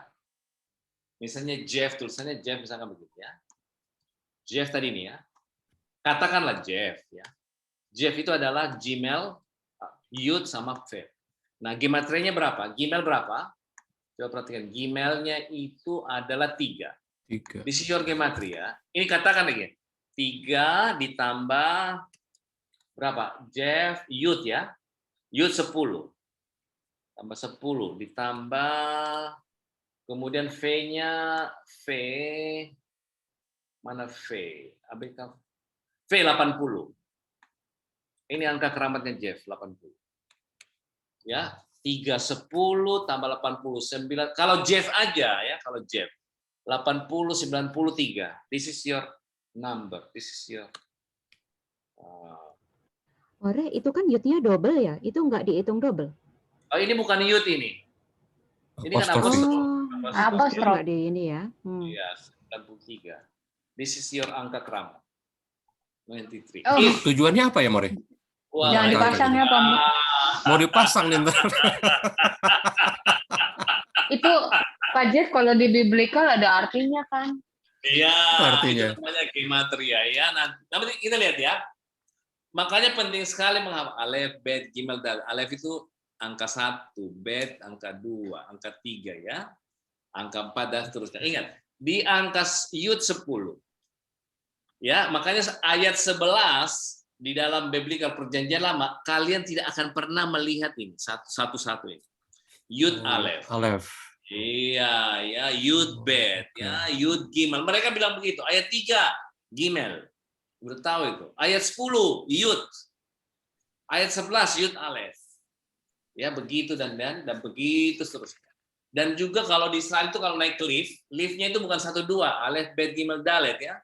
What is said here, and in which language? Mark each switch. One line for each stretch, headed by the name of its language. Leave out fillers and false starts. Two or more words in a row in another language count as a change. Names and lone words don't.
Indonesian: Misalnya Jeff, tulisannya Jeff misalkan begitu ya. Jeff tadi ini ya. Katakanlah Jeff ya. Jeff itu adalah Gimel, Yud sama Fe. Nah, gematrianya berapa? Gimel berapa? Coba perhatikan, Gimelnya itu adalah 3.
English: This is your gematria.
Indonesian: Ini katakan lagi. 3 ditambah berapa? Jeff, Yud ya. Yud 10. Tambah 10. Ditambah, kemudian V-nya, V, mana V? ABK. V 80. Ini angka keramatnya Jeff, 80. Ya, 3, 10, tambah 89. Kalau Jeff aja ya, kalau Jeff.
English: 80, 93. This is your number. This is your
Indonesian: More, itu kan yutnya double ya? Itu nggak dihitung double? Oh, ini bukan yud ini. Ini kan Apostrof. Apostrof. Nggak di ini ya? Iya, 93.
English: This is your
Indonesian: angka keramat. 93. Oh. Tujuannya apa ya, More? Wah, Jangan dipasang ya, Pak. Mau dipasang nih ntar. Itu Pak Jeff kalau di biblical ada artinya kan? Iya, Artinya. itu namanya gematria ya. Nanti kita lihat ya. Makanya penting sekali menghafal alef, bet, gimel, dal. Alef itu angka 1, bet angka 2, angka 3 ya. Angka 4 dan seterusnya. Ingat, di angka yud 10. Ya, makanya ayat 11 di dalam biblical perjanjian lama kalian tidak akan pernah melihat ini satu-satu ini. Yud alef. Alef. Iya, ya, Yud Bet, ya, Yud Gimel. Mereka bilang begitu. Ayat 3, Gimel. Udah tahu itu. Ayat 10, Yud. Ayat 11, Yud Alef. Ya, begitu dan begitu seterusnya. Dan juga kalau di Israel itu kalau naik liftnya itu bukan 1, 2, Alef, Bet, Gimel, Dalet ya.